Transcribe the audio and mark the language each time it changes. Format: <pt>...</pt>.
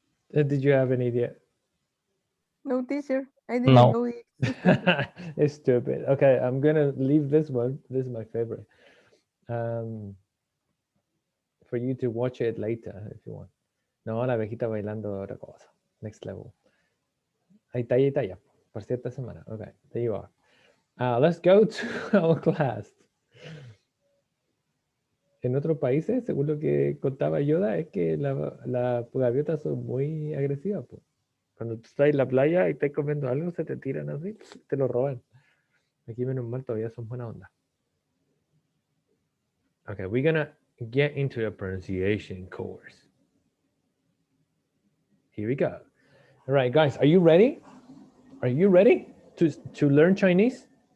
<en>Did you have any idea? No, teacher. I didn't No. know it existed. It's stupid. Okay, I'm gonna leave this one. This is my favorite. For you to watch it later if you want.</en> <es>No, la abejita bailando otra cosa.</es> <en>Next level.</en> <es>Ahí está ya. Por cierta semana.</es> <en>Okay, there you are. Let's go to our class.</en> <es>En otros países, según lo que contaba Yoda, es que las gaviotas son muy agresivas. Pues. Cuando tú estás en la playa y estás comiendo algo, se te tiran así, te lo roban. Aquí menos mal todavía son buena onda.</es> <en>Okay, we're gonna get into a pronunciation course. Here we go. All right, guys, are you ready? Are you ready to learn Chinese?</en>